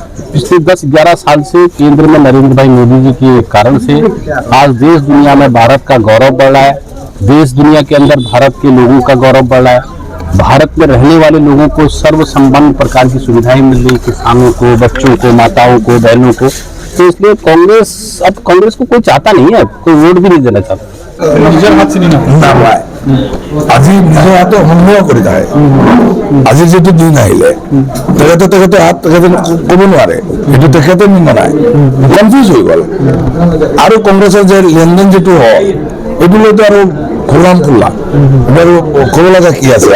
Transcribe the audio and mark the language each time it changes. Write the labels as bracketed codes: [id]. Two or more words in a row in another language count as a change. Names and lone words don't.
[hi] पिछले 10-11 साल से केंद्र में नरेंद्र भाई मोदी जी के कारण से आज देश दुनिया में भारत का गौरव बढ़ रहा है, देश दुनिया के अंदर भारत के लोगों का गौरव बढ़ रहा है, भारत में रहने वाले लोगों को सर्व संपन्न प्रकार की सुविधाएं मिल रही, किसानों को, बच्चों को, माताओं को, बहनों को। तो इसलिए कांग्रेस को कोई चाहता नहीं है, कोई वोट भी नहीं देना चाहता। [as] আজি নিজৰ হাতত সন্দেহ কৰি থাকে। আজি যিটো দিন আহিলে তেখেতে ক'ব নোৱাৰে, এইটো তেখেতে নিমনায়, কনফিউজ হৈ গ'ল। আৰু কংগ্ৰেছৰ যে লেনদেন যিটো হ'ল এইটো লৈতো আৰু খোলাম খোলা আৰু ক'ব লগা কি আছে?